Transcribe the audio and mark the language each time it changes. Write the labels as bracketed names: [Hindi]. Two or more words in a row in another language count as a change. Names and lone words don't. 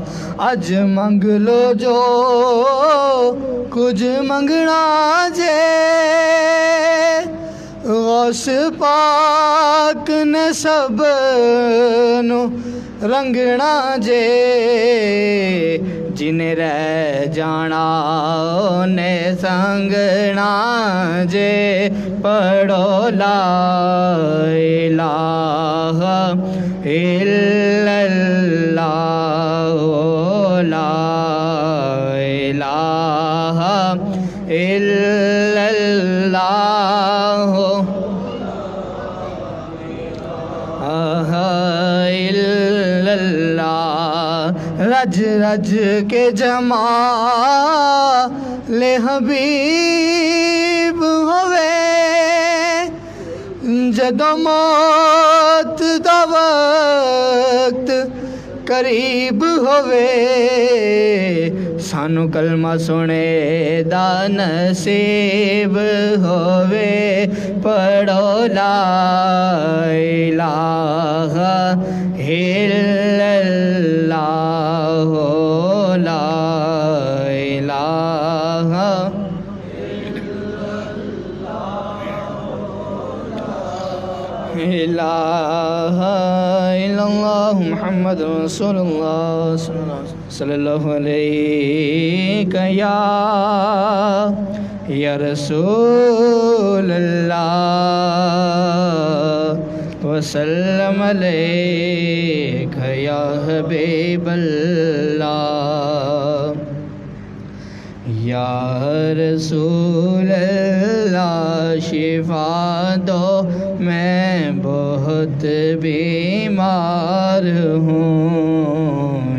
[Punjabi] اج منگ لو جو کچھ منگنا جے غوث پاک نے سب نو رنگنا جے جنہیں رہ جانا نے سنگنا جے पढ़ो [Arabic] لا إله إلا الله لا إله إلا الله إلا الله [Punjabi] رج رج کے جما لے حبیب ہووے جدوں موت دا وقت قریب ہووے سانو کلمہ سنے دا نصیب ہووے پڑھو [Arabic] لا إله إلا الله لا إله إله إلا الله محمد رسول الله صلى الله عليه يا رسول الله وسلم عليك يا حبيب الله يا رسول الله [Urdu] شفا دو میں بہت بیمار ہوں